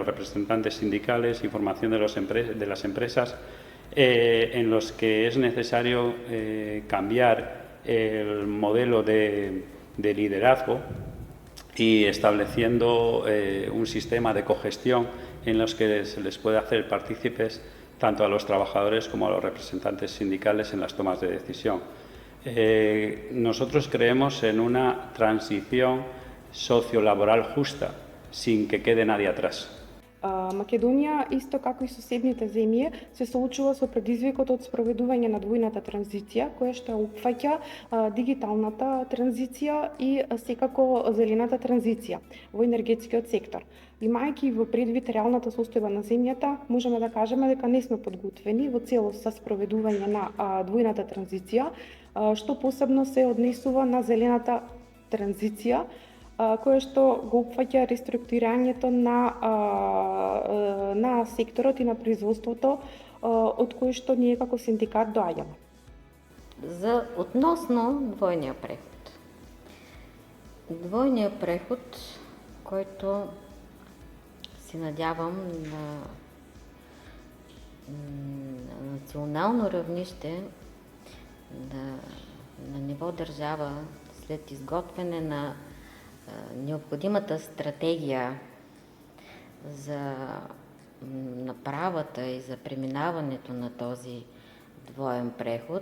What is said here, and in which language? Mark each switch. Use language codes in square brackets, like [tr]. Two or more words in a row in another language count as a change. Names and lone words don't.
[es] representantes sindicales y formación de las empresas, en los que es necesario cambiar el modelo de liderazgo y estableciendo un sistema de cogestión en los que se les puede hacer partícipes tanto a los trabajadores como a los representantes sindicales en las tomas de decisión. Nosotros creemos en una transición sociolaboral justa, sin que quede nadie atrás. [mk] Македонија, исто како и соседните земји, се соочува со предизвикот од спроведување на двојната транзиција, која што опфаќа дигиталната транзиција и секако зелената транзиција во енергетскиот сектор. Имајќи во предвид реалната состојба на земјата, можеме да кажеме дека не сме подготвени во целост за спроведување на двојната транзиција, што посебно се однесува на зелената транзиција, кое што го опфаќа реструктурирањето на секторот и на производството, од кое што ние како синдикат доаѓаме. [bg] Относно двойния преход. Двойния преход, който се надявам на национално равнище, на ниво държава, след изготвяне на необходимата стратегия за направата и за преминаването на този двоен преход.